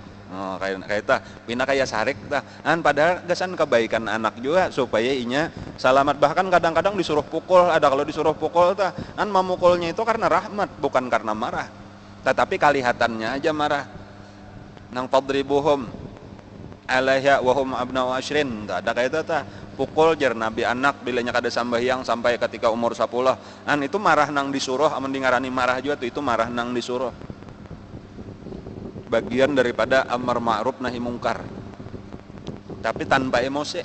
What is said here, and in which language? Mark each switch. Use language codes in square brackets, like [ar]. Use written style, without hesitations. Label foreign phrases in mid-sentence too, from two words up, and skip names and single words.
[bjn] Oh, kayak itu pindah kayak sarik tah. Padahal gasan kebaikan anak juga supaya inya selamat. Bahkan kadang-kadang disuruh pukul, ada kalau disuruh pukul tah, memukulnya itu karena rahmat bukan karena marah. Tetapi kelihatannya aja marah. [ar] Nang فاضربوهم عليها وهم أبناء عشر. [bjn] Ada kayak itu tah, pukul jar Nabi anak bilanya kada sambahyang sampai ketika umur 10. Itu marah nang disuruh, amun dingarani marah juga tuh, itu marah nang disuruh. Bagian daripada amar ma'ruf nahi mungkar, tapi tanpa emosi.